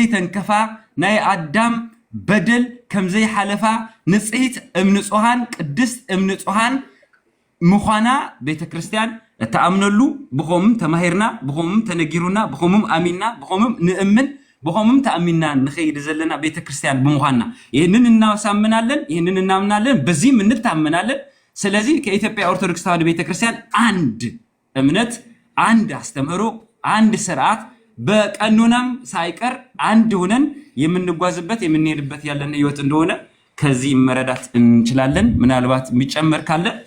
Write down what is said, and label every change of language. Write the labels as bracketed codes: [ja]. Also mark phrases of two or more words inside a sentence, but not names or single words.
[ti] ተንከፋ ናይ አዳም በደል ከምዘይ ሓለፋ ንጽሕት እምንጹሃን ቅድስት እምንጹሃን ምዃና ቤተክርስቲያን እተኣምነሉ ብኸምም ተማሂርና ብኸምም ተነጊሩና ብኸምም አሚንና ብኸምም ንእምን ብኸምም ተአሚንና ንኸይድ ዘለና ቤተክርስቲያን ብምዃና [am] ይህንን እናሳምናለን ይህንን እናምናለን በዚህም እንታመናለን። ስለዚህ ከኢትዮጵያ ኦርቶዶክስ ተዋሕዶ ቤተክርስቲያን አንድ እምነት አንድ አስተምህሮ አንድ ስርዓት በቀኖናም ሳይቀር አንድ ሆነን የምንጓዝበት የምንሄድበት ያለን ህይወት እንደሆነ ከዚህ መረዳት እንችላለን። ምናልባት የሚጨመር ካለ